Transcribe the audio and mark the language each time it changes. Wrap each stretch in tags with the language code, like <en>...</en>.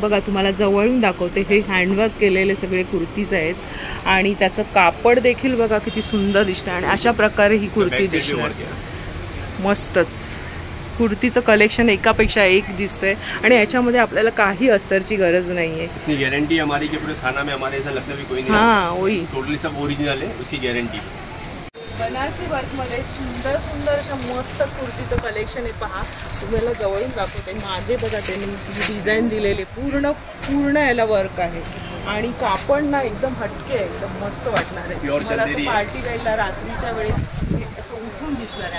<mr>बघा तुम्हाला जवळून दाखवते. हे हँडवर्क केलेले सगळे कुर्तीज आहेत. आणि त्याचं कापड देखील बघा किती सुंदर दिसतं. आणि अशा प्रकारे ही कुर्ती दिसणार. मस्तच. कुर्तीचं कलेक्शन एकापेक्षा एक दिसतंय. आणि याच्यामध्ये आपल्याला काही अस्तरची गरज नाही आहे.</mr> <hi>इतनी गारंटी हमारी कि पूरे थाना में हमारे ऐसा लगता भी कोई नहीं. हां, वही टोटली सब ओरिजिनल है, उसकी गारंटी.</hi> <mr>बनारसी वर्कमध्ये सुंदर सुंदर अशा मस्त कुर्तीचं कलेक्शन आहे पहा. तुम्हाला जवळून दाखवते. मागे बघा त्यांनी डिझाईन दिलेले पूर्ण याला वर्क आहे. आणि कापड ना एकदम हटके आहे. एकदम मस्त वाटणार आहे. तुम्हाला असं पार्टी वेअरला रात्रीच्या वेळेस असं उठून दिसणार आहे.</mr>